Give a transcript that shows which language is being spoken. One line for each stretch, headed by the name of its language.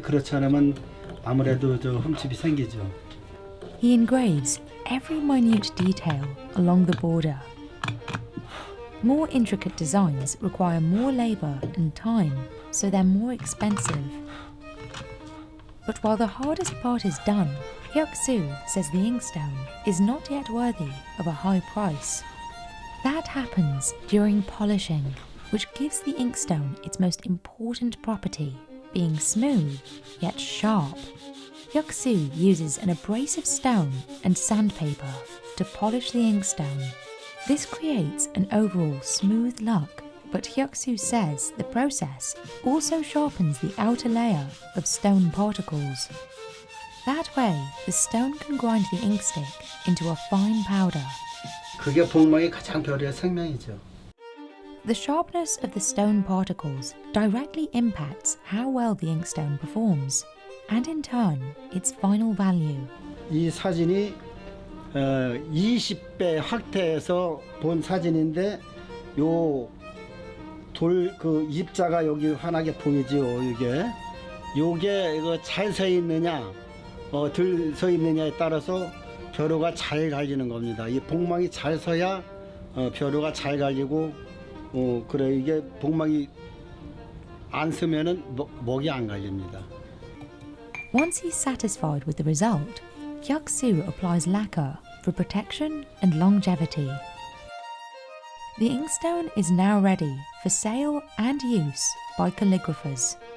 Korean: 그렇지 않으면 아무래도 흠집이 생기죠.
English: He engraves every minute detail along the border. More intricate designs require more labor and time, so they're more expensive. But while the hardest part is done, Hyuk-soo says the inkstone is not yet worthy of a high price. That happens during polishing, which gives the inkstone its most important property, being smooth yet sharp. Hyuk-soo uses an abrasive stone and sandpaper to polish the inkstone. This creates an overall smooth look, but Hyuk-soo says the process also sharpens the outer layer of stone particles. That way, the stone can grind the ink stick into a fine powder.
Korean: 그게 복목의 가장 결의 생명이죠.
English: The sharpness of the stone particles directly impacts how well the inkstone performs. and in turn, its final value.
Korean: 이 사진이 20배 확대해서 본 사진인데 요 돌 그 입자가 여기 환하게 보이지요. 요게 이거 잘 서 있느냐 들 서 있느냐에 따라서 벼루가 잘 갈리는 겁니다. 이 복망이 잘 서야 벼루가 잘 갈리고 그래 이게 복망이 안 서면은 먹이 안 갈립니다.
English: Once he's satisfied with the result, Hyuk-soo applies lacquer for protection and longevity. The inkstone is now ready for sale and use by calligraphers.